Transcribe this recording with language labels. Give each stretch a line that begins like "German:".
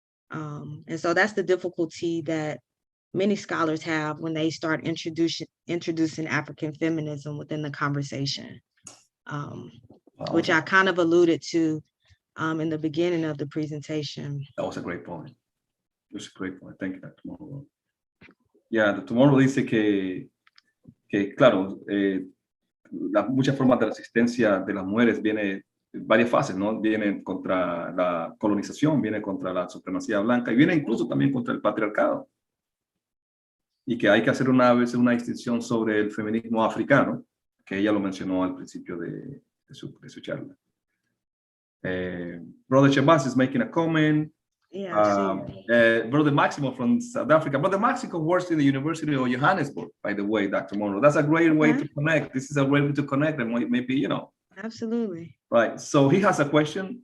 English: And so that's the difficulty that many scholars have when they start introducing African feminism within the conversation, which I kind of alluded to in the beginning of the presentation. That was a great point. It was a great point. Thank you, Dr. Monroe. Yeah, Dr.
Spanish: Monroe dice que claro, muchas formas de resistencia de las mujeres viene varias fases, ¿no? Viene contra la colonización, viene contra la supremacía blanca y viene incluso también contra el patriarcado. Y que hay que hacer una distinción sobre el feminismo africano, que ella lo mencionó al principio de su charla.
English: Brother Shabazz is making a comment. Yeah, Brother Maximo from South Africa. Brother Maximo works in the University of Johannesburg, by the way, Dr. Monroe. That's a great way to connect. This is a way to connect and maybe, you know. Absolutely. Right. So he has a question.